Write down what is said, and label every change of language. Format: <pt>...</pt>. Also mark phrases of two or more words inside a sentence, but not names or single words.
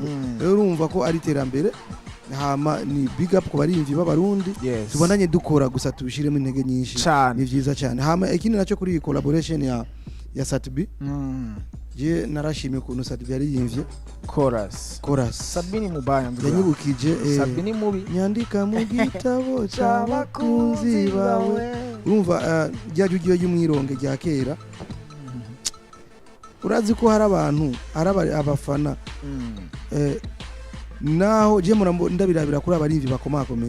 <rn>Rero urumva ko ari terambere, hama ni</rn> <en>big up</en> <rn>ku barimvyi b'abarundi, tubandanye dukora gusa tubishiremo intege nyinshi, ni vyiza cyane. Hama ikindi nacyo kuri collaboration ya Sadbi, je narashimye ukuntu Sadbi yariyimvye</rn> <sw>chorus Sadbi ni mubaya ndugu</sw> <rn>yanyibukije Sadbi ni mubi nyandika mu gitabo cy'abakunzi bawe urumva ryajugiye y'umwironge rya kera urazi ko hari abantu abafana naho je ndabirabira kuri abarimvi bakomakomeye</rn>